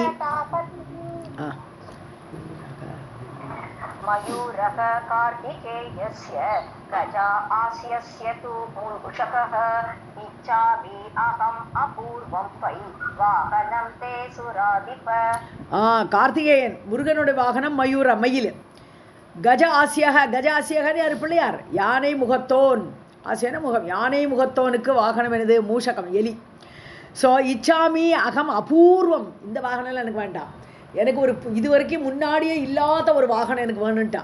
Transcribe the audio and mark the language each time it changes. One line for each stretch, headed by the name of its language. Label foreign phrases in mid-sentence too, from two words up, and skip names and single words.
Sanskrit: मयूरः कार्तिकेयस्य गजा आस्यस्य तु मूषकः इच्छामि अहम् अपूर्वं वै वाहनं ते सुराधिप.
Tamil: கார்த்திகேயன் முருகனுடைய வாகனம் மயூர, மயில்.
Sanskrit: गज आस्यक,
Tamil: கஜ ஆசியகன்னு யார்? பிள்ளையார். யானை முகத்தோன், ஆசியான முகம், யானை முகத்தோனுக்கு வாகனம் என்னது? மூஷகம், எலி. ஸோ
Sanskrit: इच्छामि अहम् अपूर्वम्,
Tamil: இந்த வாகனம்லாம் எனக்கு வேண்டாம், எனக்கு ஒரு இது வரைக்கும் முன்னாடியே இல்லாத ஒரு வாகனம் எனக்கு வேணுன்ட்டான்.